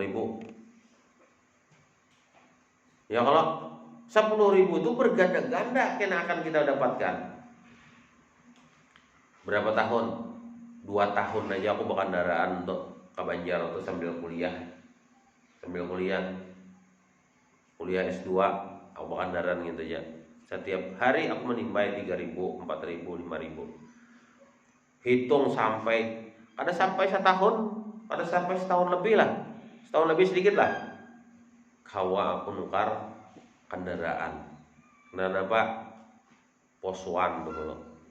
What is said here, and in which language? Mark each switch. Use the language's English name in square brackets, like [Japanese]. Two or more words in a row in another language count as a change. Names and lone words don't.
[Indonesian] Ya kalau 10.000 itu berganda-ganda kena akan kita dapatkan. Berapa tahun? 2 tahun aja aku berkendaraan untuk ke Banjar untuk sambil kuliah S2, aku berkendaraan gitu ya. Setiap hari aku menimbai 3.000, 4.000, 5.000. Hitung sampai setahun, ada sampai setahun lebih lah, setahun lebih sedikit lah. [Banjar] Kawa aku nukar kendaraan. [Indonesian] Kenapa? Poswan dulu.